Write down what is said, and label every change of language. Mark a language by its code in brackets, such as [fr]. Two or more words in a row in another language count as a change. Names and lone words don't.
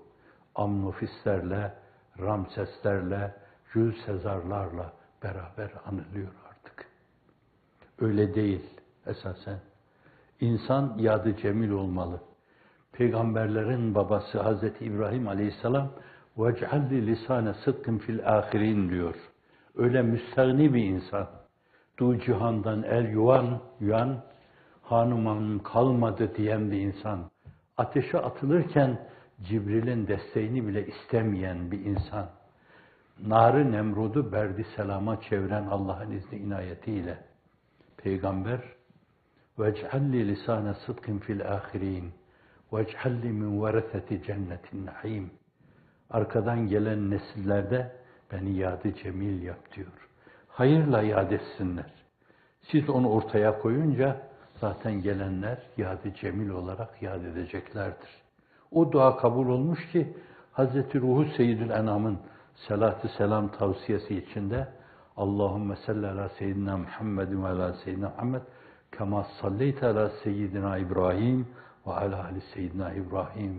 [tr] Amnofislerle, Ramseslerle, Jules Sezarlarla beraber anılıyor artık. Öyle değil esasen. İnsan yadı cemil olmalı. Peygamberlerin babası Hazreti İbrahim Aleyhisselam [ar] وَاجْعَلْ لِ لِسَانَ صِدْقٍ فِي الْآخِرِينَ [tr] diyor. Öyle müstahni bir insan. Du cihandan el yuyan, hanımam kalmadı diyen bir insan. Ateşe atılırken Cibril'in desteğini bile istemeyen bir insan. Nar-ı Nemrud'u berdi selama çeviren Allah'ın izni inayetiyle. [ar] Peygamber وَاجْعَلْ لِ لِسَانَ صِدْقٍ فِي الْآخِرِينَ وَاجْعَلْ لِ مِنْ وَرَثَةِ جَنَّةِ النَّعِيمِ [tr] Arkadan gelen nesillerde beni yad-ı cemil yap diyor. Hayırla yad etsinler. Siz onu ortaya koyunca zaten gelenler yad-ı cemil olarak yad edeceklerdir. O dua kabul olmuş ki Hazreti Ruhu Seyyidül Enam'ın salatü selam tavsiyesi içinde [ar] اللهم صل على سيدنا محمد وعلى سيدنا محمد كما صليت على سيدنا إبراهيم وعلى آل سيدنا إبراهيم.